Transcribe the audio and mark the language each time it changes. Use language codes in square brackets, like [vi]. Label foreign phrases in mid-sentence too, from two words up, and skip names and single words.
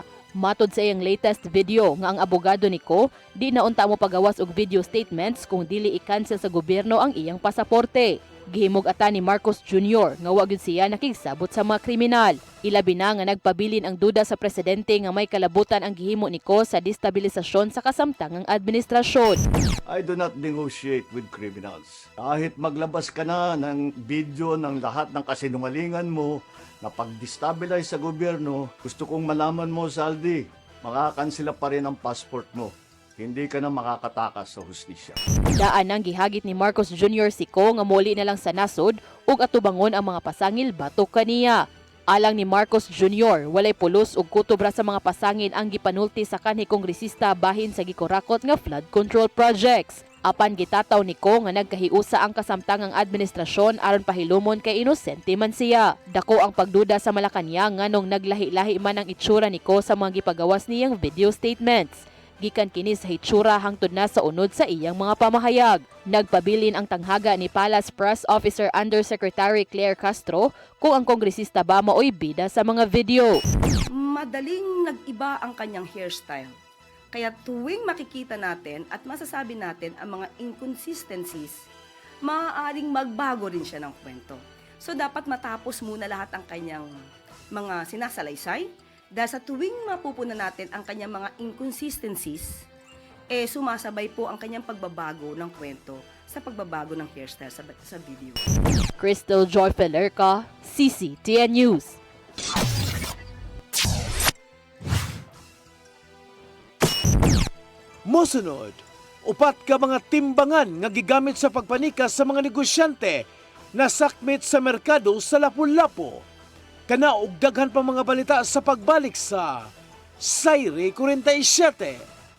[ceb] Matod sa iyang latest video nga ang abogado niko di na unta mo pagawas og [en] video statements [ceb] kung dili i-cancel sa gobyerno ang iyang pasaporte. Gihimog ata ni Marcos Jr. nga wa gyud siya nakigsabot sa mga kriminal. Ilabi na nga nagpabilin ang duda sa presidente nga may kalabutan ang gihimo niko sa destabilisasyon sa kasamtangang administrasyon. [en] I do not negotiate with criminals. [tl] Kahit maglabas ka na ng video ng lahat ng kasinungalingan mo na pag-destabilize sa gobyerno, gusto kong malaman mo, Saldi, makakansela pa rin ang passport mo. Hindi ka na makakatakas sa hustisya. [ceb] Daan ang gihagit ni Marcos Jr. Siko nga muli na lang sa nasod ug atubangon ang mga pasangil batok kaniya. Alang ni Marcos Jr., walay pulos ug kutobra sa mga pasangil ang gipanulti sa kanhi kongresista bahin sa gikurakot nga [en] flood control projects. [ceb] Apan gitataw niko nga nagkahiusa ang kasamtangang administrasyon aron pahilumon kay inosente man siya. Dako ang pagduda sa Malacañang nganong naglahi-lahi man ang itsura niko sa mga gipagawas niyang [en] video statements. [ceb] Gikan kini sa hitsura hangtod na sa unod sa iyang mga pamahayag. Nagpabilin ang tanghaga ni Palace Press Officer Undersecretary Claire Castro kung ang kongresista ba maoy bida sa mga video. [tl] Madaling nag-iba ang kanyang hairstyle. Kaya tuwing makikita natin at masasabi natin ang mga inconsistencies, maaaring magbago rin siya ng kwento. So dapat matapos muna lahat ang kanyang mga sinasalaysay, Dahil sa tuwing mapupunan natin ang kanyang mga inconsistencies, sumasabay po ang kanyang pagbabago ng kwento sa pagbabago ng hairstyle sa video. Crystal Joy Felerca, CCTN News. [ceb] Mosunod, upat ka mga timbangan nga gigamit sa pagpanikas sa mga negosyante na sakmit sa merkado sa Lapu-Lapu. Kana og daghan pa mga balita sa pagbalik sa Sayre 47.